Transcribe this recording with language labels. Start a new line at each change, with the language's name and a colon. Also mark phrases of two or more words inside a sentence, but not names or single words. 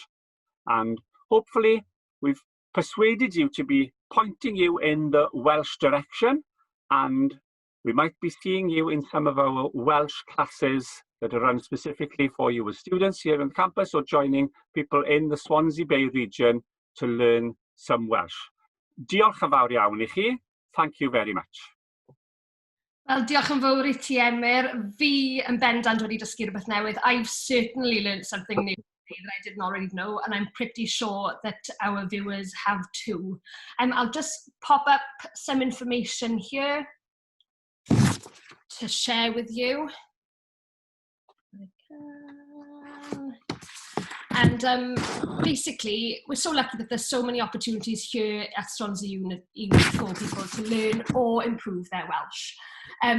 English: And hopefully we've persuaded you to be pointing you in the Welsh direction, and we might be seeing you in some of our Welsh classes that are run specifically for you as students here on campus, or joining people in the Swansea Bay region to learn some Welsh.
Welsh: Diolch yn fawr iawn I chi.
English: Thank you very much.
Welsh: Wel, diolch yn fawr I ti, Emyr. Fi yn bendant wedi dysgu rhywbeth newydd.
English: I've certainly learned something new that I didn't already know, and I'm pretty sure that our viewers have too. I'll just pop up some information here to share with you. And basically, we're so lucky that there's so many opportunities here at Swansea Unit for people to learn or improve their Welsh.